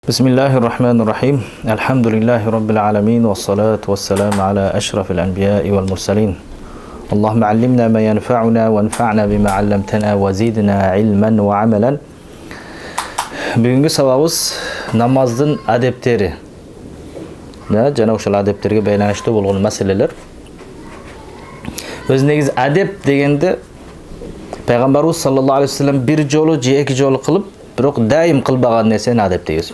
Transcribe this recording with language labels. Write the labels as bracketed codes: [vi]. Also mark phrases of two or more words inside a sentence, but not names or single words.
[ar] بسم الله الرحمن الرحيم الحمد لله رب العالمين والصلاة والسلام على أشرف الأنبياء والمرسلين اللهم علمنا ما ينفعنا وانفعنا بما علمتنا وزيدنا علما وعملا. [kk] Бүгінгі сабағымыз намаздың адептері. [ky] Жана ошол адептерге байланыштуу болгон маселелер. Өз негизи адеп дегенде Пайгамбарыбыз [ar] صلى الله عليه وسلم [ky] бир жолу же эки жолу кылып, бирок дайым кылбаган нерсени адеп дейбиз.